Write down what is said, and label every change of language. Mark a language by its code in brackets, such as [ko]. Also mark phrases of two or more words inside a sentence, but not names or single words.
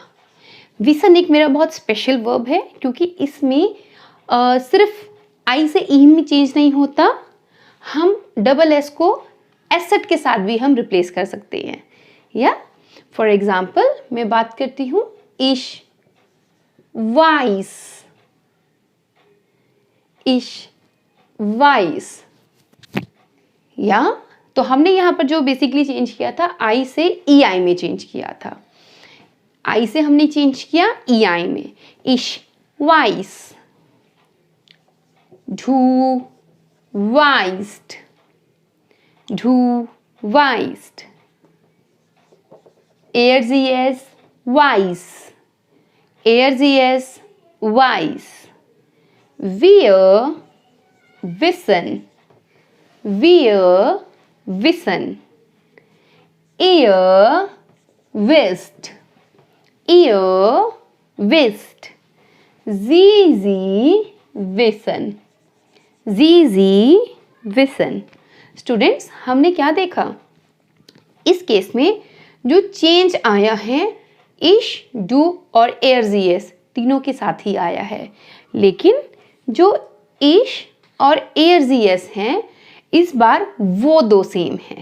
[hi] विसन एक मेरा बहुत स्पेशल वर्ब है क्योंकि इसमें सिर्फ आई से ई में चेंज नहीं होता, हम [en] double s [hi] को एसेट के साथ भी हम रिप्लेस कर सकते हैं. या [en] for example [hi] मैं बात करती हूँ [de] ich weiß, ich weiß. [hi] या तो हमने यहाँ पर जो बेसिकली चेंज किया था आई से ई आई में चेंज किया था. आई से हमने चेंज किया ई आई में. [de] ich weiß, du weißt, du weißt, sie es weiß, sie es weiß, wir wissen, wir wissen, ihr wisst, ihr wisst, sie wissen, sie wissen. [hi] स्टूडेंट्स, हमने क्या देखा इस केस में? जो चेंज आया है इश, डू और एयरजीएस तीनों के साथ ही आया है, लेकिन जो इश और एयरजीएस हैं इस बार वो दो सेम हैं.